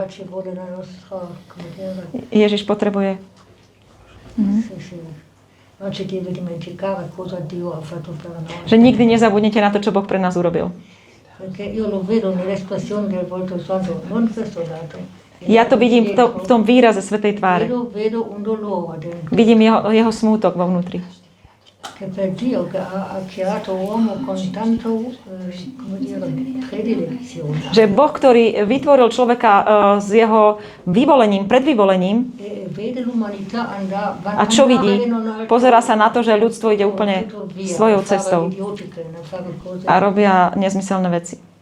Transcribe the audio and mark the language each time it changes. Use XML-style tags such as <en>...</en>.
<it>Ci vuole la nostra, come dire,</it> <sk>Ježiš potrebuje.</sk> <it>sì. Non ci deve dimenticare cosa Dio ha fatto per noi.</it> <sk>Že nikdy nezabudnete na to, čo Boh pre nás urobil.</sk> <it>Perché io lo vedo nell'espressione del volto santo, non questo dato.</it> <sk>Ja to vidím v tom výraze svätej tváre.</sk> <it>Vedo un dolore dentro.</it> <sk>Vidím jeho smútok vo vnútri.</sk> <it>Che per Dio che ha creato uomo con tanto, come dire, predilezione.</it> <sk>Že Boh, ktorý vytvoril človeka s jeho vyvolením, predvyvolením,</sk> <it>E vede l'umanità</it> <sk>a čo vidí? Pozerá sa na to, že ľudstvo ide úplne svojou cestou a robia nezmyselné veci.</sk>